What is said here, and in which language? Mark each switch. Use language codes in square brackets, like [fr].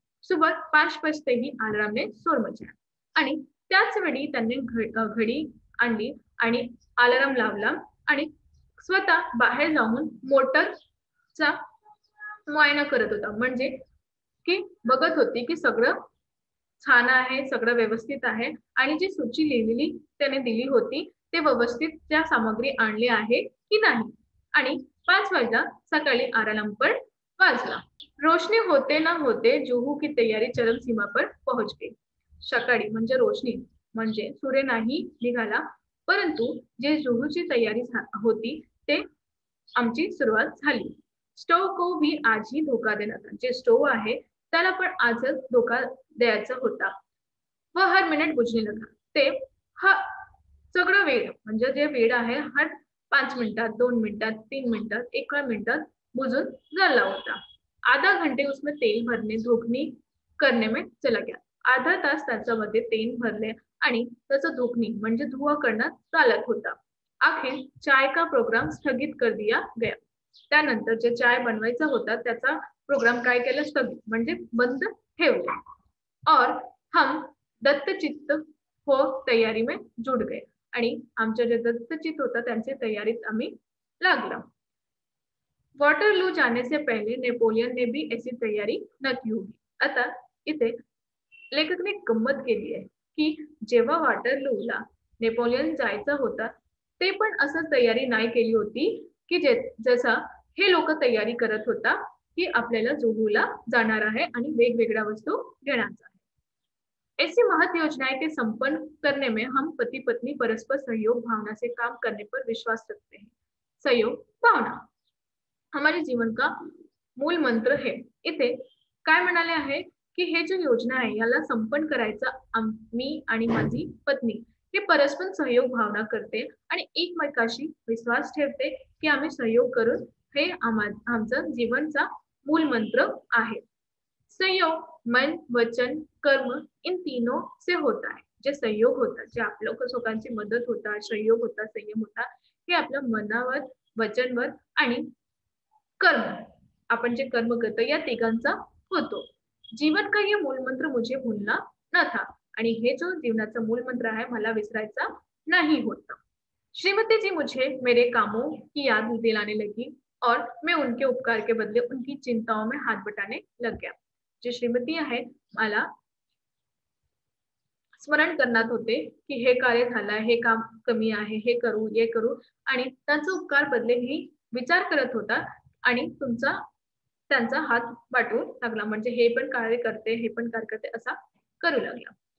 [hi] सुबह 5 बजते ही अलार्मने शोर मचाया [mr] आणि त्याच वेळी त्यांनी घडी आणली आणि अलार्म लावला आणि स्वतः बाहेर जाऊन मोटरचा मुआयना करत होता. म्हणजे की बघत होती की सगळं छान आहे, सगळं व्यवस्थित आहे आणि जी सूची लिहिलेली त्याने दिली होती ते व्यवस्थित त्या सामग्री आणली आहे की नाही. आणि 5 वाजता सकाळी अलार्म पण वाजला. [hi] रोशनी होते ना होते जुहू की तैयारी चरम सीमा पर पहुंच गई. [mr] सकाळी म्हणजे रोशनी म्हणजे सूर्य नाही निघाला परंतु जे जुहूची तयारी होती ते आमची सुरुवात झाली. [hi] स्टोव को भी आज ही धोका देना था. [mr] जे स्टोव आहे त्याला पण आजच धोका द्यायचा होता. [hi] व हर मिनिट बुझने लगा. [mr] ते सगळं वेळ म्हणजे जे वेळ आहे हर 5 मिनिटात, 2 मिनिटात, 3 मिनिटात, 1 मिनिटात बुझून झाला होता. [hi] आधा घंटे उसमें तेल भरने धोकनी करने में चला गया. [mr] आधा तास त्याच्यामध्ये तेल भरले आणि त्याचं धोकनी म्हणजे धुवा करण्यात चालत होता. [hi] आखिर चाय का प्रोग्राम स्थगित कर दिया गया. [mr] त्यानंतर जे चाय बनवायचा होता त्याचा प्रोग्राम काय केलं स्थगित म्हणजे बंद ठेवले. [hi] और हम दत्तचित्त हो तयारी में जुड़ गए. [mr] आणि आमच्या जे दत्तचित्त होता त्यांच्या तयारीत आम्ही लागला. [hi] वॉटरलू जाने से पहले नेपोलियन ने भी ऐसी तयारी न की होगी. [mr] आता इथे लेखकने गंमत केली आहे की जेव्हा वॉटरलूला नेपोलियन जायचा होता ते पण असं तयारी नाही केली होती की जसा हे लोक तयारी करत होता की आपल्याला जुहूला जाणार आहे आणि वेगवेगळ्या वस्तू घेण्याचा आहे. [hi] ऐसी महत योजनाएं के संपन्न करने में हम पति पत्नी परस्पर सहयोग भावना से काम करने पर विश्वास रखते हैं. सहयोग भावना हमारे जीवन का मूल मंत्र है. [mr] इथे काय म्हणाले आहे की हे जो योजना आहे याला संपन्न करायचं मी आणि माझी पत्नी हे परस्पर सहयोग भावना करते आणि एकमेकाशी विश्वास ठेवते की आम्ही सहयोग करून हे आमचं जीवनचा मूल मंत्र आहे. [hi] सहयोग मन वचन कर्म इन तीनों से होता है. [mr] जे सहयोग होतात जे आपल्या लोकांची मदत होतात सहयोग होता संयम होता हे आपल्या मनावर वचनवर आणि कर्म आपण जे कर्म करतो या तिघांचा होतो. [hi] जीवन का ये मूल मंत्र मुझे भूलना न था. [mr] आणि हे जो जीवनाचा मूल मंत्र आहे मला विसरायचा नहीं होता। [hi] श्रीमती जी मुझे मेरे कामों की याद दिलाने लगी और मैं उनके उपकार के बदले उनकी चिंताओं में हाथ बटाने लग गया। [mr] जे श्रीमती आहे मला स्मरण करण्यात होते की हे कार्य झालंय, हे काम कमी आहे, हे करू, हे करू आणि त्यांचा उपकार बदले मी विचार करत होता आणि त्यांचा हात वाटू लागला म्हणजे हे पण कार्य करते, हे पण कार्य करते असा करू लागला।